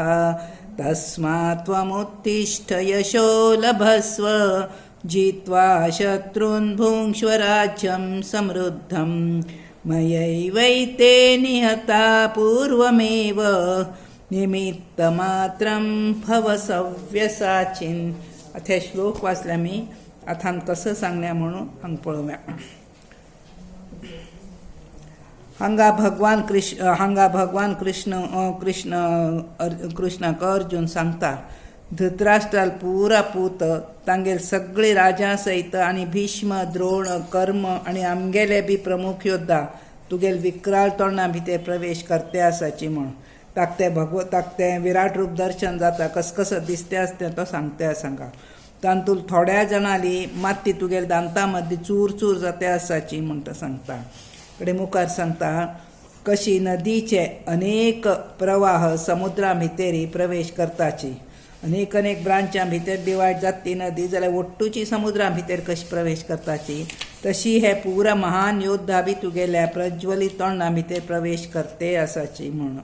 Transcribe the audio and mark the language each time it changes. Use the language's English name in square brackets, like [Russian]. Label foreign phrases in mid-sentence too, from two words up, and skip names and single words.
[Sanskrit] तस्मात् त्वमुत्तिष्ठ यशो लभस्व जित्वा शत्रून् भुङ्क्ष्व राज्यं समृद्धम्। मयैवैते निहता पूर्वमेव निमित्तमात्रं भव सव्यसाचिन. [Konkani] आता हे श्लोक वाचल्या मी. आता हांग कसं सांगल्या म्हणून हांग पळोवया. हांगा भगवान कृष्णाक अर्जुन सांगता धृतराष्ट्राल पुरा पूत तांगेल सगळी राजा सहित आणि भीष्म द्रोण कर्म आणि आमगेले बी प्रमुख योद्धा तुगेल विक्राळ तोंडा भितर प्रवेश करते आसाची म्हण. ताकते विराट रूप दर्शन जाता कसं दिसते असते तो सांगा. तांतूल थोड्या जणांली माती तुगेल दांता मध्य चूर जाते आसाची म्हणटा सांगता. कडे मुखार सांगता कशी नदीचे अनेक प्रवाह समुद्रा भितरी प्रवेश करताची. अनेक ब्रांचां भितर डिवायड जाती नदी जाल्यार ओट्टूची समुद्रा भितर कशी प्रवेश करताची तशी हे पुरा महान योद्धा बी तुगेल्या प्रज्वलित तोंडा भितर प्रवेश करते आसाची म्हणून.